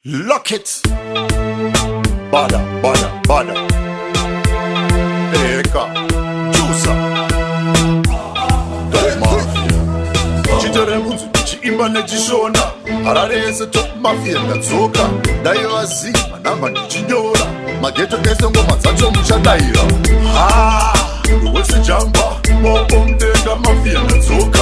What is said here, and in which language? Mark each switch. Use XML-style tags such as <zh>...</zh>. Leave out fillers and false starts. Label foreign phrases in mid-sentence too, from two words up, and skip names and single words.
<en>Lock it. Bada, bada, bada.</en> <sn>Eka, Jusa. Top Mafia. Chiteremunzu, chiimba nechishona. Hararese Top Mafia ngatsoka. Dayo azima namba ndichinyora. Mageto ese ngoma dzacho muchadaira. Wese jamba, mobomdenga Mafia ngatsoka.</sn>